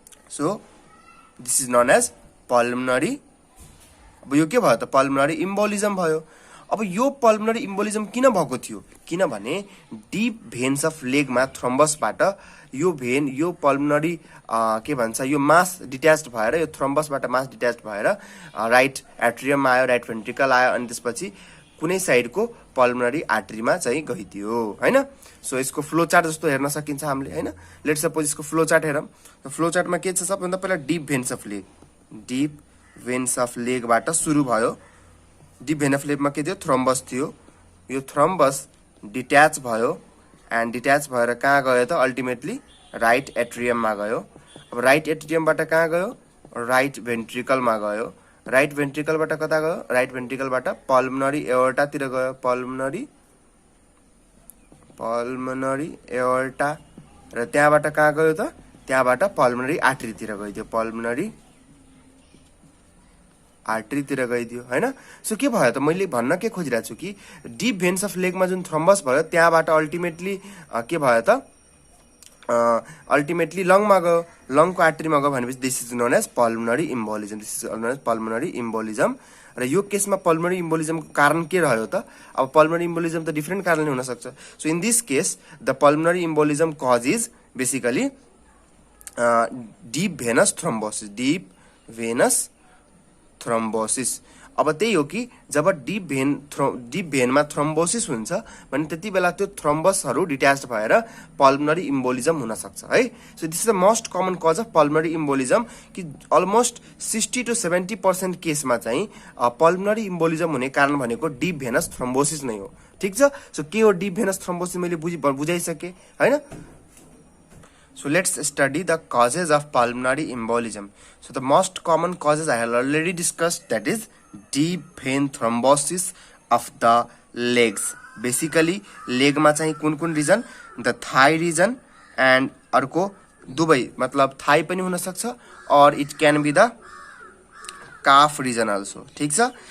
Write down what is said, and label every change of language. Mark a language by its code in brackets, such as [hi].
[en] so this is known as pulmonary, [ne] अब यो के भयो त, पल्मनरी इम्बोलिजम भयो। अब यो पल्मनरी इम्बोलिजम किन भएको थियो, किनभने डिप भेन्स अफ लेगमा थ्रोम्बसबाट यो भेन, यो पल्मनरी के भन्छ, यो मास डिट्याच्ड भएर, यो थ्रोम्बसबाट मास डिट्याच्ड भएर राइट एट्रियममा आयो, राइट भेन्ट्रिकल आयो, अनि त्यसपछि कुनै साइडको पल्मनरी आर्टरीमा चाहिँ गइदियो, हैन। सो यसको फ्लो चार्ट जस्तो हेर्न सकिन्छ हामीले, हैन। [en] let's suppose [ne] यसको फ्लो चार्ट हेरौँ। फ्लो चार्टमा के छ, सबभन्दा पहिला deep veins of leg, deep veins of लेगबाट सुरु भयो। डिप भेन अफ लेगमा के थियो, थ्रोम्बस थियो। यो थ्रोम्बस डिट्याच भयो एन्ड डिट्याच भएर कहाँ गयो त, अल्टिमेटली राइट एट्रियममा गयो। अब राइट एट्रियमबाट कहाँ गयो, राइट भेन्ट्रिकलमा गयो। राइट भेन्ट्रिकलबाट कता गयो, राइट भेन्ट्रिकलबाट पल्मनरी एओर्टातिर गयो, पल्मनरी एओर्टा, र त्यहाँबाट कहाँ गयो त, त्यहाँबाट पल्मनरी आर्टरीतिर गइदियो, पल्मनरी आर्टरीतिर गइदियो, हैन। सो के भयो त, मैले भन्न के खोजिरहेको छु कि डिप भेन्स अफ लेगमा जुन थ्रोम्बस भयो त्यहाँबाट अल्टिमेटली के भयो त, अल्टिमेटली लङमा गयो, लङको आर्टरीमा गयो भनेपछि [en] this is known as pulmonary embolism, [ne] this is known as pulmonary इम्बोलिजम। र यो केसमा पल्मनरी इम्बोलिजमको कारण के रह्यो त, अब पल्मनरी इम्बोलिजम त डिफ्रेन्ट कारणले हुन सक्छ। [en] So in this case the pulmonary embolism cause is basically deep venous thrombosis, deep venous thrombosis. [ne] अब त्यही हो कि जब डिप भेनमा थ्रोम्बोसिस हुन्छ भने त्यति बेला त्यो थ्रोम्बसहरू डिट्याच्ड भएर पल्मनरी इम्बोलिजम हुन सक्छ, है। [en] so this is the most common cause of pulmonary embolism, [ne] कि अलमोस्ट 60 to 70% केसमा चाहिँ पल्मनरी इम्बोलिजम हुने कारण भनेको डिप भेनस थ्रोम्बोसिस नै हो, ठिक छ। सो के हो डिप भेनस थ्रोम्बोसिस, मैले बुझाइसकेँ, हैन। [en] So let's study the causes of pulmonary embolism. So the most common causes I have already discussed, that is deep vein thrombosis of the legs. [ne] Basically leg मा चाहिँ कुन reason, [en] the thigh region and [ne] अर्को दुबै, मतलब Thai पनि हुन सक्छ और [en] it can be the calf region also, [ne] ठीक छ।